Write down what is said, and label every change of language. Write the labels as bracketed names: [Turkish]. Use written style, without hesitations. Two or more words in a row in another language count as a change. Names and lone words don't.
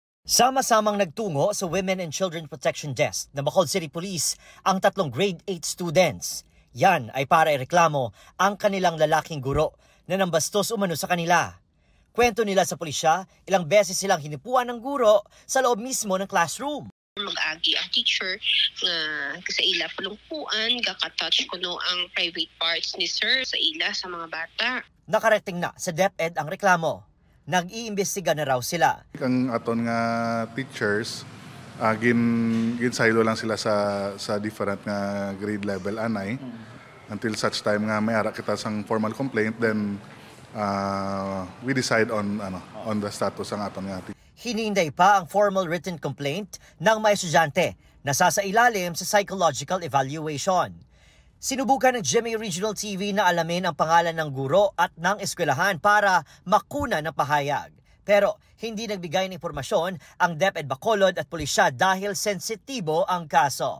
[Filipino] Sama-samang nagtungo sa Women and Children Protection Desk ng Bacolod City Police ang tatlong [English] grade 8 students. [Filipino] Yan ay para ireklamo ang kanilang lalaking guro na nambastos umano sa kanila. Kwento nila sa pulisya, ilang beses silang hinipuan ng guro sa loob mismo ng classroom. [Hiligaynon] Mag-agi ang teacher nga sa ila palungkuan, gaka-touch ko no ang [English] private parts [Hiligaynon] ni sir sa ila sa mga bata. Nakarating na sa DepEd ang reklamo. Nag-iimbestiga na raw sila. Ang aton nga teachers, ginsaylo lang sila sa different nga [English] grade level [Hiligaynon] anay. [English] Until such time [Hiligaynon] nga may ara kita sang [English] formal complaint, then we decide on the status [Hiligaynon] ang aton nga teacher. [Filipino] Hininday pa ang [English] formal written complaint [Filipino] ng mga estudyante na sasailalim sa [English] psychological evaluation. [Filipino] Sinubukan ng GMA Regional TV na alamin ang pangalan ng guro at ng eskwelahan para makuna ng pahayag. Pero hindi nagbigay ng impormasyon ang DepEd Bacolod at pulisya dahil sensitibo ang kaso.